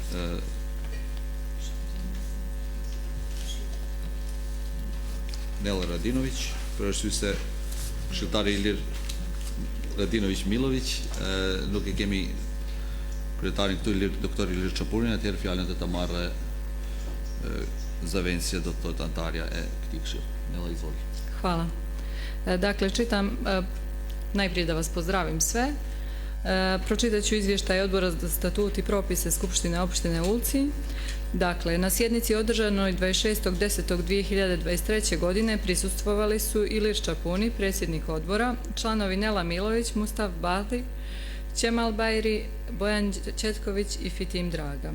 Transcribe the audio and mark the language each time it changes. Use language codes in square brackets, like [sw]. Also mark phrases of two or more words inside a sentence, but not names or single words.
[sq] Nela Radinović, për arsye se këshilltari I lirë Radinović Milović, nuk e kemi kryetarin këtu doktor Ilir Çapurin, atëherë fjalën do ta marrë Zavencija, do të thotë antarja e këtij këshilli. [sr] Nela, izvoli. Hvala. Dakle, čitam, najprije da vas pozdravim sve. Pročitat ću izvještaj Odbora za statut I propise Skupštine opštine Ulcinj. Dakle, na sjednici održanoj 26.10.2023. godine prisustvovali su Ilir Čapuni, predsjednik odbora, članovi Nela Milović, Mustaf Bali, Čemal Bajri, Bojan Četković I Fitim Draga.